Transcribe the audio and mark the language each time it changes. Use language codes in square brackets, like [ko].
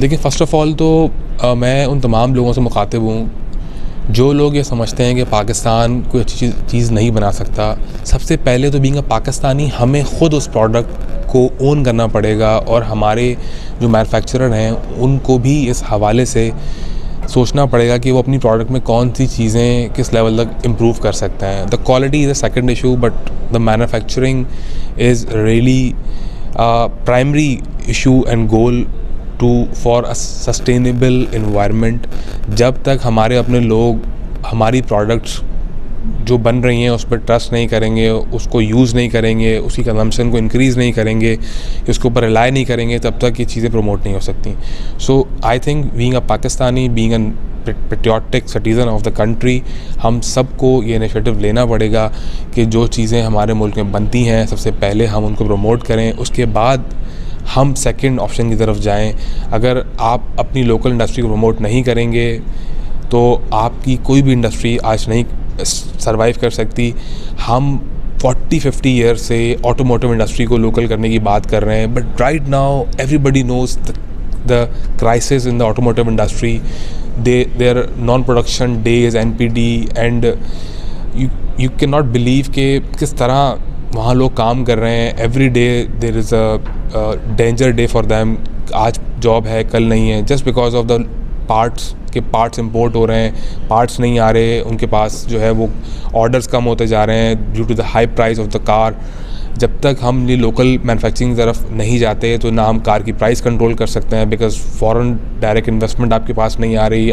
[ur] دیکھیں [en] first of all [ur] تو میں ان تمام لوگوں سے مخاطب ہوں جو لوگ یہ سمجھتے ہیں کہ پاکستان کوئی اچھی چیز نہیں بنا سکتا. سب سے پہلے تو [en] being a Pakistani [ur] ہمیں خود اس پروڈکٹ کو اون کرنا پڑے گا، اور ہمارے جو مینوفیکچرر ہیں ان کو بھی اس حوالے سے سوچنا پڑے گا کہ وہ اپنی پروڈکٹ میں کون سی چیزیں کس لیول تک امپروو کر سکتے ہیں. [en] The quality is a second issue, but the manufacturing is really primary issue and goal for a sustainable environment. [ur] جب تک ہمارے اپنے لوگ ہماری پروڈکٹس جو بن رہی ہیں اس پہ ٹرسٹ نہیں کریں گے، اس کو یوز نہیں کریں گے، اس کی کنزمپشن کو انکریز نہیں کریں گے، اس کے اوپر ریلائی نہیں کریں گے، تب تک یہ چیزیں پروموٹ نہیں ہو سکتی. [en] so I think being a Pakistani, being a patriotic citizen of the country, [ur] ہم سب کو یہ انیشیٹو لینا پڑے گا کہ جو چیزیں ہمارے ملک میں بنتی ہیں سب سے پہلے ہم ان کو پروموٹ کریں، اس کے بعد ہم سیکنڈ آپشن کی طرف جائیں. اگر آپ اپنی لوکل انڈسٹری کو پروموٹ نہیں کریں گے تو آپ کی کوئی بھی انڈسٹری آج نہیں سروائیو کر سکتی. ہم 40-50 ایئر سے آٹوموٹیو انڈسٹری کو لوکل کرنے کی بات کر رہے ہیں، [en] But right now every body knows the crisis in the automotive industry. There non production days NPD and you can not believe [ur] کہ کس طرح وہاں لوگ کام کر رہے ہیں. [en] Every day there is a danger day for them. [ur] آج جاب ہے کل نہیں ہے، [en] just because of the [ur] parts import ہو رہے ہیں، پارٹس نہیں آ رہے ان کے پاس، جو ہے وہ آرڈرز کم ہوتے جا رہے ہیں [en] Due to the high price of the car. [ur] جب تک ہم یہ لوکل مینوفیکچرنگ کی طرف نہیں جاتے تو نہ ہم کار کی پرائز کنٹرول کر سکتے ہیں، [en] because foreign direct investment [ur] آپ کے پاس نہیں آ رہی.